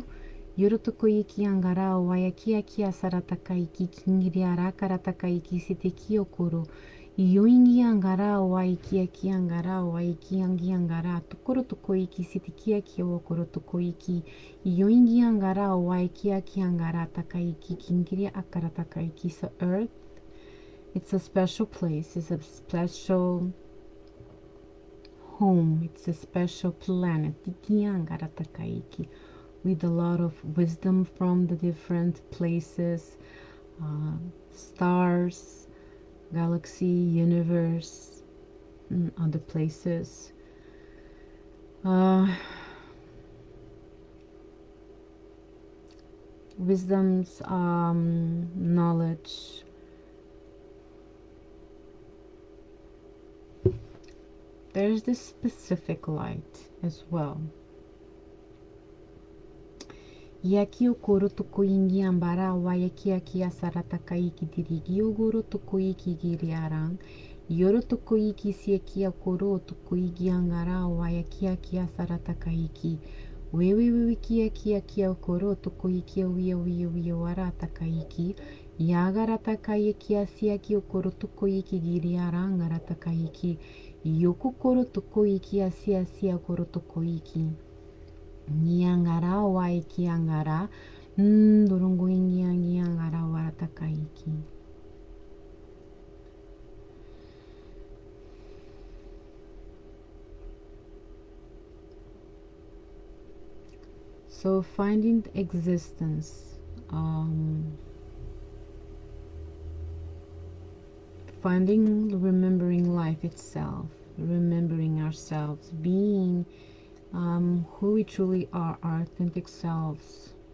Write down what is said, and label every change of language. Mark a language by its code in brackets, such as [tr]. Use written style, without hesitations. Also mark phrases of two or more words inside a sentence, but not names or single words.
[en] Yorotoko iki angara o waia kia sarataka iki kingiri ara karataka iki sete kiokoro. Yoingi angara o wai kia angara o wai kiangi angara. Tokoro toko iki sete kia kiokoro toko iki. Yoingi angara o wai kia angara taka iki kingiri akara taka iki. So Earth, it's a special place. It's a special home. It's a special planet. Tiki angara taka iki. With a lot of wisdom from the different places, stars, galaxy, universe, and other places. Wisdom's knowledge. There's this specific light as well. Yaki o koro toko ingi ambara waia kia sarataka iki dirigi o goro toko iki giri arang. Yoro toko iki sia kia koro toko iki angara waia kia sarataka iki. Wewe kia koro toko iki wia wara taka iki. Yagara taka iki sia kia koro toko iki giri arang arataka iki. Yoko koro toko iki sia koro toko iki. Niangara waiki angara dorongo ingi angara waratakaiki. So finding existence, remembering life itself, remembering ourselves, being who we truly are, our authentic selves.